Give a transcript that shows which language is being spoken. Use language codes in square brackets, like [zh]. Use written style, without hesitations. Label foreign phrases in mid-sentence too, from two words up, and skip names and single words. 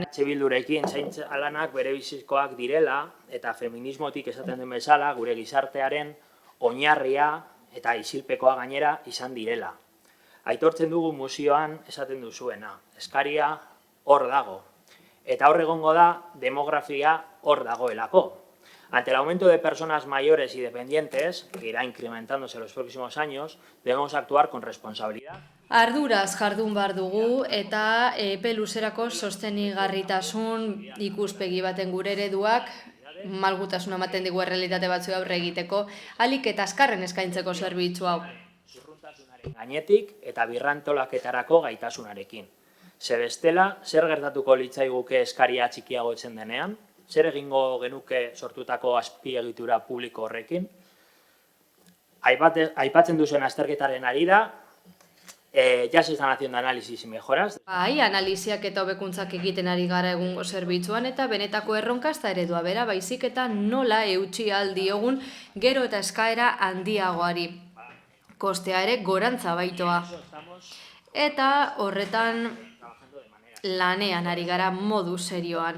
[eu] Bildurekin zaintza lanak bere bizikoak direla eta feminismotik esaten den bezala gure gizartearen oinarria eta isilpekoa gainera izan direla. Aitortzen dugu mozioan esaten duzuena, eskaria hor dago. Eta hor egongo da, demografia hor dagoelako. [es] Ante el aumento de personas mayores y dependientes, que irá incrementándose en los próximos años, debemos actuar con responsabilidad. [eu] Arduraz jardun behar dugu eta epe luzerako sostenigarritasun ikuspegi baten gure ereduak malgutasuna ematen digu errealitate batzu aurre egiteko, ahalik eta azkarren eskaintzeko zerbitzu hau. Gainetik eta birrantolaketarako gaitasunarekin. Ze bestela, zer gertatuko litzaiguke eskaria txikiagotzen denean? Zer egingo genuke sortutako azpiegitura publiko horrekin? Aipatzen duzuen azterketaren arira, [es] ya se están haciendo análisis y mejoras. [eu] Bai, analiziak eta hobekuntzak egiten ari gara egungo zerbitzuan eta benetako erronka ez da eredua bera, baizik eta nola eutsi aldiogun gero eta eskaera handiagoari. Kostea ere gorantza baitoa. Eta horretan lanean ari gara modu serioan.